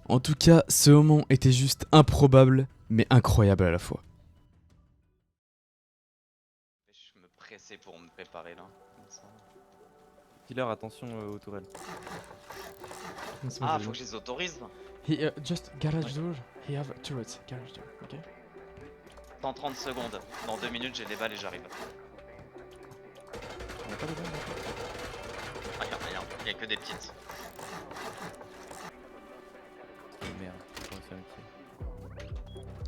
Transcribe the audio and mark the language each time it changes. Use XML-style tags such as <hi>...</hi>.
<fr>En tout cas, ce moment était juste improbable, mais incroyable à la fois. Je me pressais pour me préparer là. comme ça. Killer, attention aux tourelles. Ah, faut que je les autorise.</fr> <en>Just garage door, he have turrets, garage door, ok?</en> <fr>Dans 30 secondes. Dans 2 minutes, j'ai les balles et j'arrive. On a pas de balles, Ah, regarde, il y a que des petites. oh, merde, on va se faire un kill.</fr>